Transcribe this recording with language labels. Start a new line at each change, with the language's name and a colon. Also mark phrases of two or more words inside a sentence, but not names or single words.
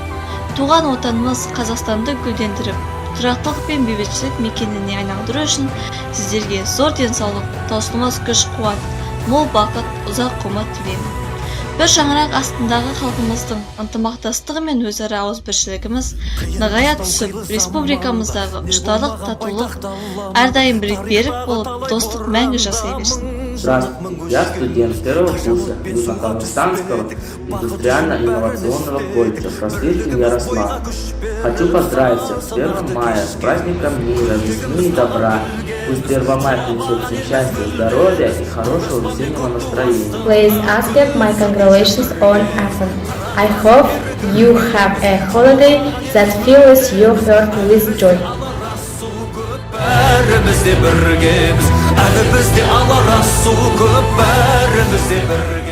Kazakh: Туған отанымыз Қазақстанды гүлдендіріп, тұрақтылық пен бейбітшілік мекеніне айналдыру үшін сіздерге зор денсаулық, таусылмас күш, қуат, мол бақыт, ұзақ ғұмыр тілеймін. Bir шаңырақ астындағы халқымыздың ынтымақтастығы мен өзара ауызбіршілігіміз нығая түсіп, республикамыздағы құштарлық, татулық әрдайым берік болып, достық мәңгі жасай берсін.
Russian: Здравствуйте, я студент первого курса Южно-Казахстанского индустриально-инновационного колледжа просветки Ярослав. Хочу поздравить всех с 1 мая, с праздником мира, весны и добра. Пусть 1 мая принесет счастья, здоровья и хорошего весеннего настроения.
English: Please accept my congratulations on Athens. I hope you have a holiday that fills your heart with joy.
Kazakh: Bәрімізде біргеміз, әлі бізде алар асу көп, бәрімізде біргеміз.